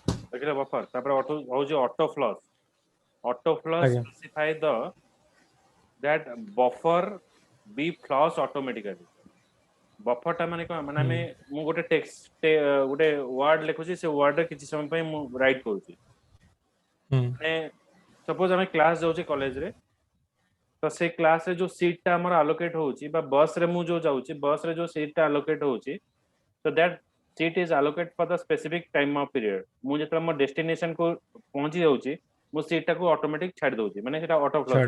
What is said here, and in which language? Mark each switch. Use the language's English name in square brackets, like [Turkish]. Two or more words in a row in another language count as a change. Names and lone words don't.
[Odia] ଦେଖିଲେ ବଫର ତାପରେ ଅଟୋ ହଉଛି [English] auto flush [Odia] ଆଜ୍ଞା [English] specify the that buffer be flush automatically buffer [Odia] ଟା ମାନେ କଣ ମାନେ ହୁଁ ଆମେ ମୁଁ ଗୋଟେ ଟେକ୍ସଟ ଗୋଟେ ୱାର୍ଡ ଲେଖୁଛି ସେ ୱାର୍ଡ ରେ କିଛି ସମୟ ପାଇଁ ମୁଁ ରାଇଟ୍ କରୁଛି ହୁଁ ମାନେ ସପୋଜ ଆମେ କ୍ଲାସ ଯାଉଛେ କଲେଜରେ ତ ସେ କ୍ଲାସ ରେ ଯୋଉ ସିଟ୍ ଟା ଆମର ଆଲୋକେଟ ହଉଛି ବା ବସ୍ ରେ ମୁଁ ଯୋଉ ଯାଉଛି ବସ୍ ରେ ଯୋଉ ସିଟ୍ ଟା ଆଲୋକେଟ ହଉଛି ତ [English] that seat is allocate for the specific time of period [Odia] ମୁଁ ଯେତେବେଳେ ମୋ ଡେଷ୍ଟିନେସନ କୁ ପହଞ୍ଚି ଯାଉଛି ମୁଁ ସିଟ୍ ଟାକୁ ଅଟୋମେଟିକ ଛାଡି ଦଉଛି ମାନେ ସେଟା [English] auto flush